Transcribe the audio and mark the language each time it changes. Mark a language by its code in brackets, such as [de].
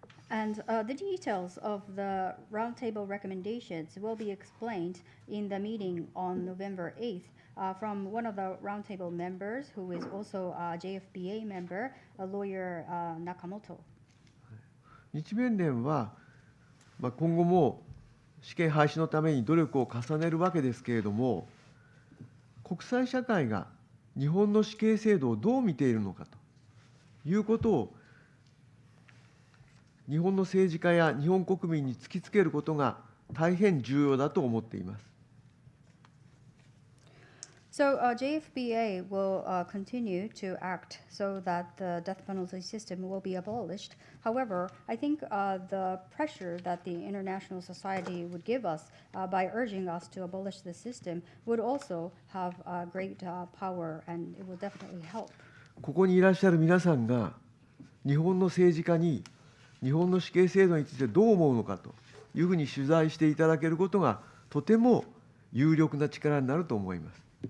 [en] And the details of the roundtable recommendations will be explained in the meeting on November 8th from one of the roundtable members who is also a JFBA member, a lawyer Nakamoto. [ja] 日弁連は、今後も死刑廃止のために努力を重ねるわけですけれども、国際社会が日本の死刑制度をどう見ているのかということを、日本の政治家や日本国民に突きつけることが大変重要だと思っています。 [en] So JFBA will continue to act so that the death penalty system will be abolished. However, I think the pressure that the international society would give us by urging us to abolish the system would also have great power, and it will definitely help. [ja] ここにいらっしゃる皆さんが日本の政治家に日本の死刑制度についてどう思うのかというふうに取材していただけることがとても有力な力になると思います。